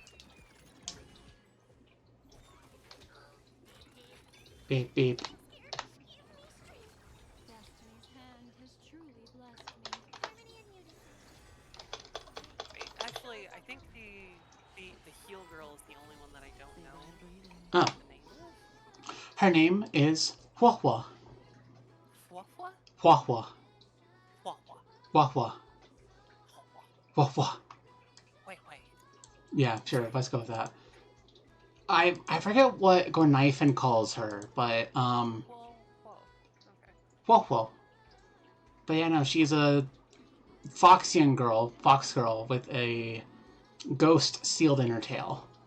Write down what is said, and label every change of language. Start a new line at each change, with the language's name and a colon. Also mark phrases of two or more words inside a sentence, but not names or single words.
English: Beep, beep. Destiny's hand has truly blessed me. Harmony and unity. Wait, actually, I think the heal girl is the only one that I don't know Oh, the name of. her name is Huahua. Fuafua? Huahua. Fuafua. Huahua. Fuafua. Huahua. Wait. Yeah, sure, let's go with that. I forget what Gornifin calls her, but, Whoa. Okay. Huahua. But yeah, no, she's a fox girl with a ghost sealed in her tail.